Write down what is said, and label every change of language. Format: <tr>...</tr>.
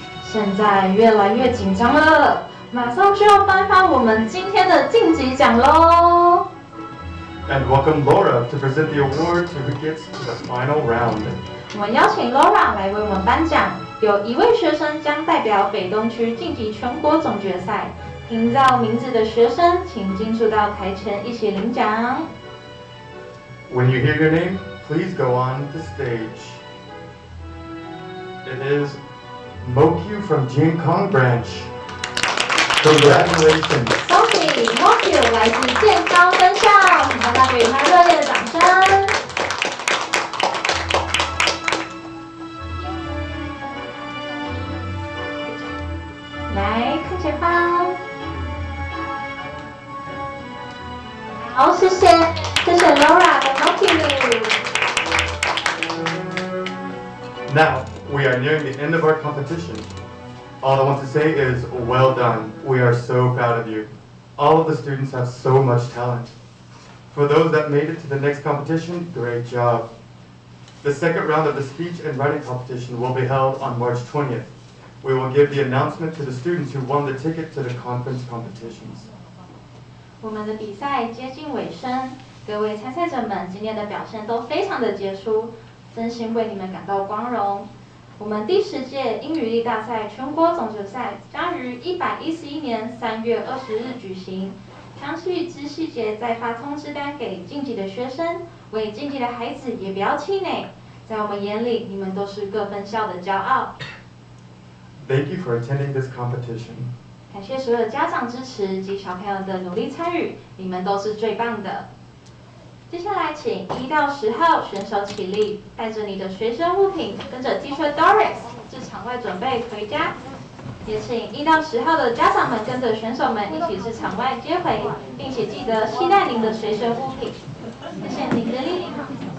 <zh>现在越来越紧张了，马上就要颁发我们今天的晋级奖喽。</zh> <en>And welcome Laura to present the award to who gets to the final round.</en> <zh>我们邀请 Laura 来为我们颁奖，有1位学生将代表北东区晋级全国总决赛。听到名字的学生，请进驻到台前一起领奖。</zh> <en>When you hear your name, please go on the stage. It is Mokiu from Jiankong Branch. Congratulations.</en> <zh>恭喜 Mokiu 来自健康分校，请大家给他热烈的掌声。来看前方。好，谢谢 Laura 和 Mokiu。</zh> <en>Now, we are nearing the end of our competition. All I want to say is, well done. We are so proud of you. All of the students have so much talent. For those that made it to the next competition, great job. The second round of the speech and writing competition will be held on March 20th. We will give the announcement to the students who won the ticket to the conference competitions.</en> <zh>我们的比赛接近尾声，各位参赛者们今天的表现都非常的杰出，真心为你们感到光荣。我们第10届英语力大赛全国总决赛将于111年3月20日举行，详细之细节再发通知单给晋级的学生，为晋级的孩子也不要气馁，在我们眼里，你们都是各分校的骄傲。</zh> <en>Thank you for attending this competition.</en> <zh>感谢所有家长支持及小朋友的努力参与，你们都是最棒的。接下来，请1到10号选手起立，带着你的随身物品，跟着 Teacher Doris 至场外准备回家。也请1到10号的家长们跟着选手们一起至场外接回，并且记得携带您的随身物品。谢谢您的莅临。</zh>